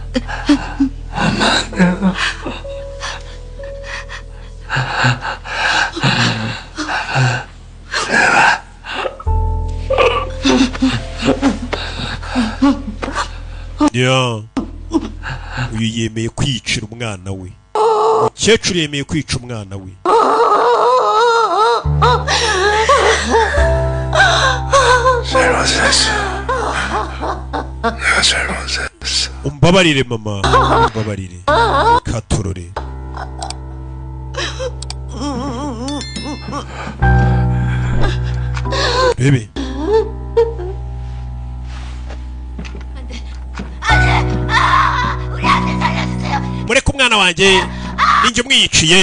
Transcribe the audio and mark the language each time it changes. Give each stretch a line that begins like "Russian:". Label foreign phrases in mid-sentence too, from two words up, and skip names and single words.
English: Yeah.
Kinyarwanda: uyu yemeye kwicira umwana we umukecuru yemeye kwica umwana we
Korean: 잘못했어. 내가 잘못했어.
Kinyarwanda: umbabarire mama, umbabarire katorore. Bebe mureke umwana wanjye ninjye mwiyiciye.